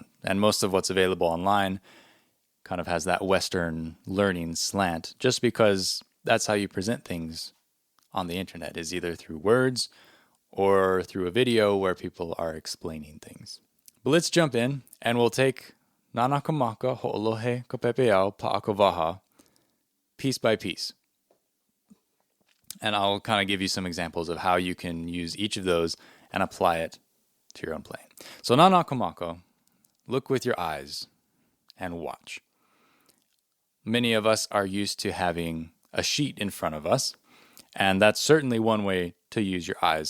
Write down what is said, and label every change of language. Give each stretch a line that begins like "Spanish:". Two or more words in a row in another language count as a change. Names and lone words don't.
English: And most of what's available online kind of has that Western learning slant, just because that's how you present things on the internet, is either through words or through a video where people are explaining things. But let's jump in and we'll take
Hawaiian: nānā maka, hoʻolohe, pepeiao, paʻa, waha,
English: piece by piece. And I'll kind of give you some examples of how you can use each of those and apply it to your own playing. So
Hawaiian: nānā maka,
English: look with your eyes and watch. Many of us are used to having a sheet in front of us, and that's certainly one way to use your eyes.